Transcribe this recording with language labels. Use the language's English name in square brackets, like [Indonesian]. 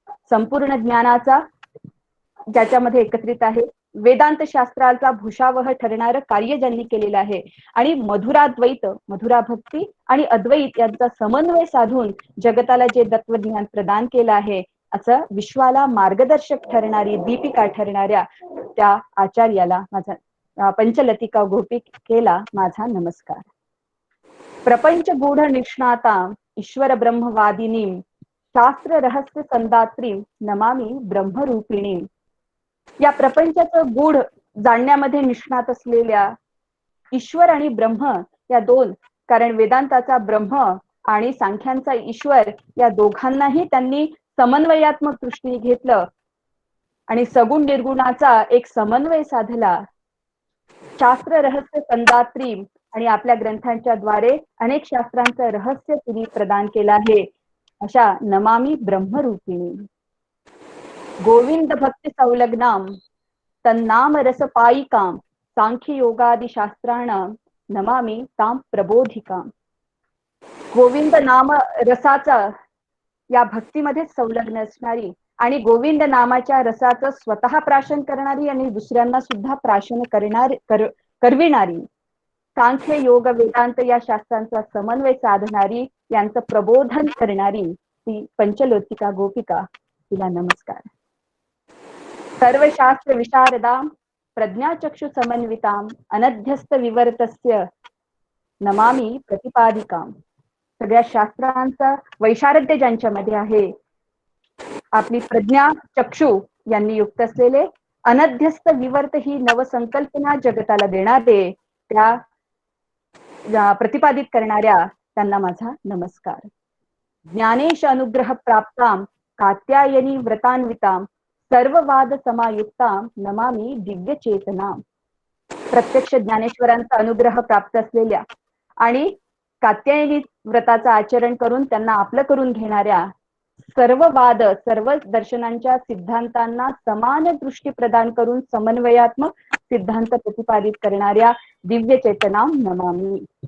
[Marathi] संपूर्ण ज्ञानाचा ज्याच्यामध्ये एकत्रित आहे, वेदांत शास्त्राचा भूषावह ठरणारं कार्य ज्यांनी केलेलं आहे आणि मधुराद्वैत, मधुरा भक्ती आणि अद्वैत यांचा समन्वय साधून जगताला जे तत्वज्ञान प्रदान केलं आहे, असं विश्वाला मार्गदर्शक ठरणारी, दीपिका ठरणाऱ्या त्या आचार्याला माझा पंचलतिका गोपिकेला माझा नमस्कार. [Sanskrit] प्रपंच गूढ निष्णाता ईश्वर ब्रह्मवादिनी शास्त्र रहस्य संदात्री नमामि ब्रह्मरूपिणी. [Marathi] या प्रपंचाचं गूढ जाणण्यामध्ये निष्णात असलेल्या ईश्वर आणि ब्रह्म या दोन, कारण वेदांताचा ब्रह्म आणि सांख्यांचा ईश्वर या दोघांनाही त्यांनी समन्वयात्मक दृष्टीने घेतलं आणि सगुण निर्गुणाचा एक समन्वय साधला. [Sanskrit] शास्त्र रहस्य संदात्री [Marathi] आणि आपल्या ग्रंथांच्या द्वारे अनेक शास्त्रांचं रहस्य तिने प्रदान केलं आहे, अशा [Sanskrit] नमामि ब्रह्मरूपिणी. गोविंद भक्ती संलग्नाम तन्नाम रसपायिकाम सांख्य योगादि शास्त्राणाम नमामि ताम प्रबोधिकाम. [Marathi] गोविंद नाम रसाचा या भक्तीमध्ये संलग्न असणारी आणि गोविंद नामाच्या रसाचं स्वतः प्राशन करणारी आणि दुसऱ्यांना सुद्धा प्राशन करविणारी, सांख्य योग वेदांत या शास्त्रांचा समन्वय साधणारी, यांचं प्रबोधन करणारी ती पंचलोकिका गोपिका, तिला नमस्कार. [Sanskrit] सर्वशास्त्र विशारदाम प्रज्ञाचक्षु समन्विताम अनध्यस्त विवर्तस्य नमामि प्रतिपादिकाम. [Marathi] सगळ्या शास्त्रांचा वैशारद्य ज्यांच्यामध्ये आहे, आपली प्रज्ञा चक्षु यांनी युक्त असलेले, अनध्यस्त विवर्त ही नवसंकल्पना जगताला देणारे, त्या प्रतिपादित करणाऱ्या त्यांना माझा नमस्कार. [Sanskrit] ज्ञानेश अनुग्रह प्राप्ताम कात्यायनी व्रतान्विताम सर्व वाद समायुक्ताम नमामि दिव्य चेतना. [Marathi] प्रत्यक्ष ज्ञानेश्वरांचा अनुग्रह प्राप्त असलेल्या आणि कात्यायनी व्रताचं आचरण करून त्यांना आपलं करून घेणाऱ्या, सर्व वाद, सर्व दर्शनांच्या सिद्धांतांना समान दृष्टी प्रदान करून समन्वयात्मक सिद्धांत प्रतिपादित करणाऱ्या [Sanskrit] दिव्य चेतनाम नमामि.